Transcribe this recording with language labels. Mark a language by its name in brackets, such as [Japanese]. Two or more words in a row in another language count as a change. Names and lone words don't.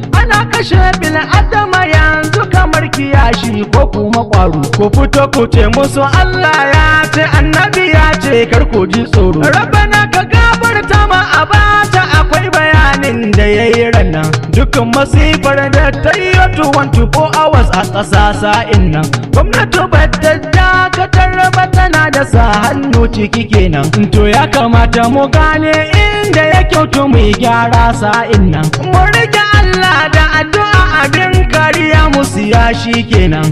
[Hausa] Ana kashe bil adama yanzu kamar kiyashi ko kuma ƙwaro. Ku fito ku ce musu Allah ya ce, Annabi ya ce, kar ku ji tsoro. Rabbana ka gafarta ma Abacha, akwai bayanin da ya yi ranan. Dukkan masifar da ta yi [English] twenty-four hours [Hausa] a ƙasa sa'in nan. Gwamnati ba ta dakatar ba, tana da sa hannu ciki kenan. To ya kamata mu gane inda ya kyautu mu yi gyara sa'in nan. Mu rike Allah da addu'a, abin kariya mu siya shi kenan.